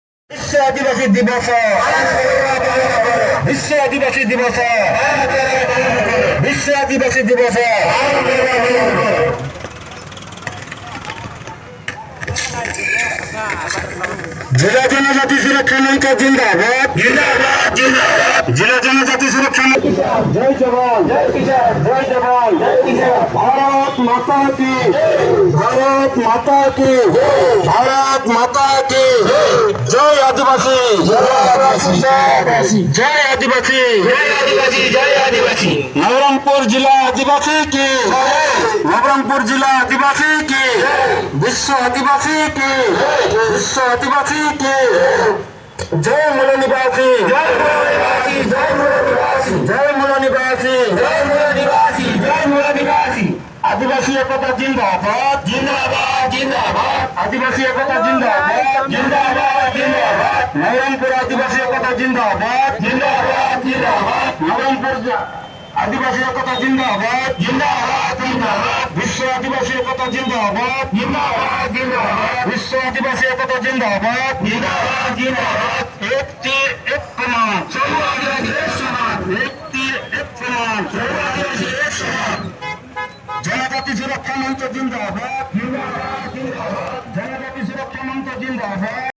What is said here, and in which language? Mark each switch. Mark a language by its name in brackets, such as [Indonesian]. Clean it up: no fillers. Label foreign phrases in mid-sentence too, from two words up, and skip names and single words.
[Hindi] विश्व आदिवासी दिवस विश्व आदिवासी दिवस विश्व आदिवासी दिवस जिला जनजाति सुरक्षा मंच जिंदाबाद जिंदाबाद जिंदाबाद जिला जनजाति सुरक्षा जय जवान जय किसान जय जवान जय किसान भारत माता की भारत माता की भारत माता की जय आदिवासी जय आदिवासी जय आदिवासी जय आदिवासी जय आदिवासी नबरंगपुर जिला आदिवासी की नबरंगपुर जिला आदिवासी की विश्व आदिवासी की विश्व आदिवासी की जय मूल निवासी जय मूल निवासी जय मूल निवासी जय मूल निवासी जय मूल निवासी जय मूल निवासी आदिवासी एकता जिंदाबाद जिंदाबाद जिंदाबाद आदिवासी एकता जिंदाबाद जिंदाबाद जिंदाबाद नबरंगपुर आदिवासी एकता जिंदाबाद जिंदाबाद जिंदाबाद नबरंगपुर आदिवासी एकता जिंदाबाद जिंदाबाद जिंदाबाद विश्व आदिवासी एकता जिंदाबाद जिंदाबाद जिंदाबाद विश्व आदिवासी एकता जिंदाबाद जिंदाबाद जिंदाबाद एक तीर एक कमान सर्व आदिवासी एक समान एक तीर एक कमान सर्व आदिवासी एक समान जनजाति सुरक्षा मंच जिंदाबाद जिंदाबाद जिंदाबाद जनजाति सुरक्षा मंच जिंदाबाद।